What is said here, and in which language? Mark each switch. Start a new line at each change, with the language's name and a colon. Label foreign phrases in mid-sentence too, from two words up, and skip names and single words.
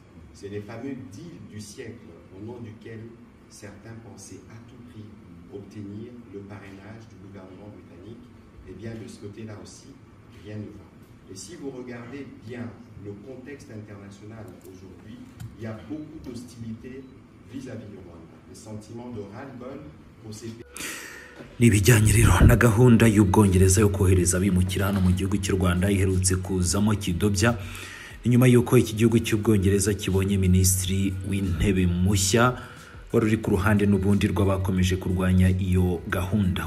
French: C'est les fameux deals du siècle au nom duquel certains pensaient à tout prix obtenir le parrainage du gouvernement britannique. Eh bien, de ce côté-là aussi, rien ne va. Et si vous regardez bien le contexte international aujourd'hui, il y a beaucoup d'hostilité vis-à-vis du Rwanda. Le sentiment de ras-le-bol pour ces pays.
Kinyarwanda: Nibijyanye rero na gahunda y'Ubwongereza yo kohereza abimukira hano mu gihugu cy'u Rwanda iherutse kuzamo kidobya inyuma y'uko iki gihugu cy'Ubwongereza kibonye minisitiri w'intebe mushya wari uri ku ruhande n'ubundi rw'abakomeje kurwanya iyo gahunda.